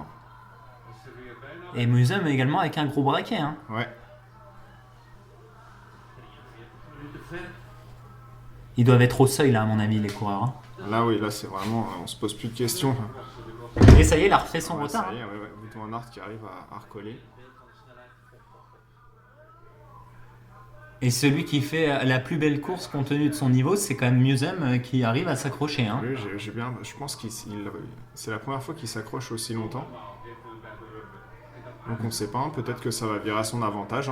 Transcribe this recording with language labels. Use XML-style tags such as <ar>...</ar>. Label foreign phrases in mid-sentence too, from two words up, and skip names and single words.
<fr>Et Musum également avec un gros braquet. Hein. Ouais. Ils doivent être au seuil là à mon avis les coureurs. Hein. Là oui, là c'est vraiment, on se pose plus de questions. Et ça y est, il a refait son Ouais, retard. ça y est, ouais, ouais. Wout van Aert qui arrive à recoller. Et celui qui fait la plus belle course compte tenu de son niveau, c'est quand même Musum qui arrive à s'accrocher. Hein. Lui, je pense c'est la première fois qu'il s'accroche aussi longtemps. Donc on ne sait pas, hein, peut-être que ça va virer à son avantage.</fr>